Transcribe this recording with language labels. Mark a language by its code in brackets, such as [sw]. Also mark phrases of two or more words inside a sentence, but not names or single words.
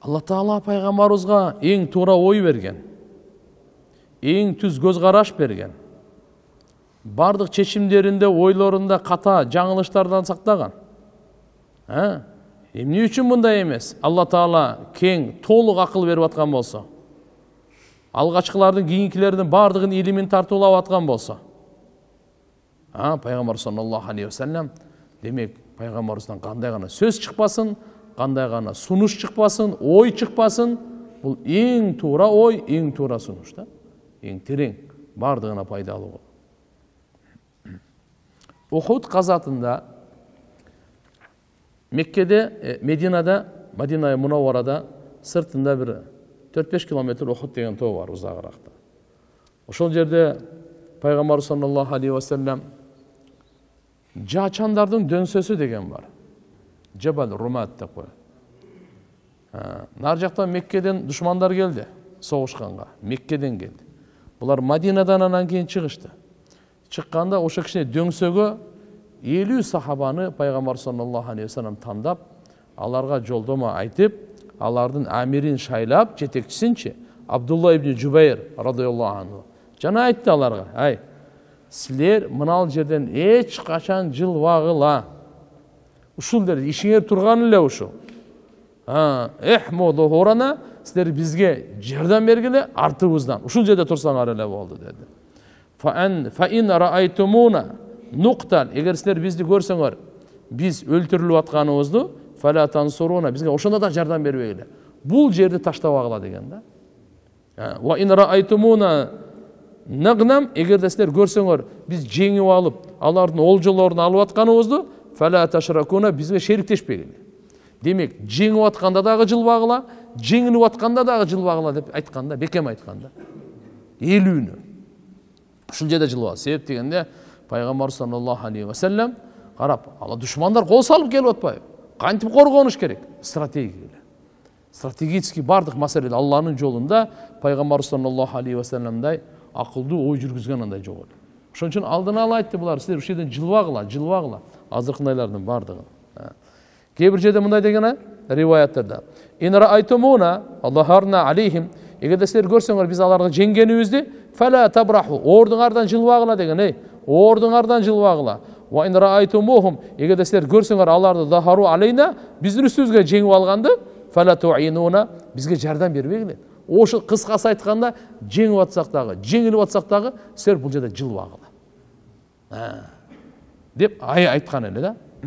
[ky] Алла Таала пайгамбарыбызга эң туура ой берген, эң түз көз караш берген, бардык чечимдеринде, ойлорунда ката жаңылыштардан сактаган. Эмне үчүн мындай эмес? Алла Таала кең, толук акыл берип аткан болсо, алгачкылардын кийинкилердин бардыгын илимин тартуулап аткан болсо, пайгамбар [ar] صلى الله عليه وسلم, [ky] демек пайгамбарыбыздан кандай гана сөз чыкпасын, кандай гана сунуш чыкпасын, ой чыкпасын, бул эң туура ой, эң туура сунуш да, эң терең, бардыгына пайдалуу. Ухуд казатында Меккеде, Мединада, Мадина Мунавварада сыртында бир 4-5 километр Ухуд деген тоо бар, узагыракта. Ошол жерде пайгамбар [ar] صلى الله عليه وسلم [ky] жачандардын дөңсөсү деген бар. Жабал Румат деп коет. Нар жактан Меккеден душмандар келди, согушканга. Меккеден келди. Булар Мадинадан анан кийин чыгышты. Чыкканда ошо кичине дөңсөгө 50 сахабаны пайгамбар [ar] صلى الله عليه وسلم [ky] тандап, аларга жолдома айтып, алардын амирин шайлап, жетекчисинчи Абдулла ибн Жубайр [ar] رضي الله عنه [ky] жана айтты аларга: "Ай, силер мынал жерден эч качан жылбагыла. Ушул дер ишиңер турган эле ушул. Эхмоду хорана, силер бизге жардам бергиле, артыбыздан. Ушул жерде турсаңар эле болду" деди. [ar] فإن رأيتمونا نقتل, [ky] эгер силер бизди көрсөңөр, биз өлтүрүлүп атканыбызды, [ar] فلا تنصرونا, [ky] бизге ошондо да жардам бербегиле. Бул жерди таштабагыла деген да. [ar] وإن رأيتمونا نغنم, [ky] эгер силер көрсөңөр, биз жеңип алып, алардын олжолорун алып атканыбызды, [ar] فلا تشركونا, [ky] бизге шериктешпегиле. Демек, жеңип атканда дагы жылбагыла, жеңилип атканда дагы жылбагыла деп айтканда, бекем айтканда. Элүүнү. Ушул жерде жылбагыла. Себеп дегенде пайгамбар [ar] صلى الله عليه وسلم [ky] карап, ала душмандар кол салып келип атпайбы? Кантип коргонуш керек? Стратегически бардык маселеде Алланын жолунда пайгамбар [ar] صلى الله عليه وسلم [ky] акылдуу ой жүргүзгөн андай жок. Ошон үчүн алдын ала айтты булар: силер ушул жерден жылбагыла, азыркындайлардын бардыгын. Кээ бир жерде мындай деген риваяттарда: [ar] "إن رأيتمونا ظهرنا عليهم", [ky] эгерде силер көрсөңөр биз аларга жеңгенибизди, [ar] "فلا تبرحوا", [ky] ордуңардан жылбагыла деген, ордуңардан жылбагыла. [ar] "وإن رأيتموهم", [ky] эгерде силер көрсөңөр аларды [ar] ظهروا علينا, [ky] биздин үстүбүзгө жеңип алганды, [ar] "فلا تعينونا", [ky] бизге жардам бербегиле. Ошо кыскасы айтканда, жеңип атсак дагы, жеңилип атсак дагы, силер бул жерде жылбагыла деп айткан эле да.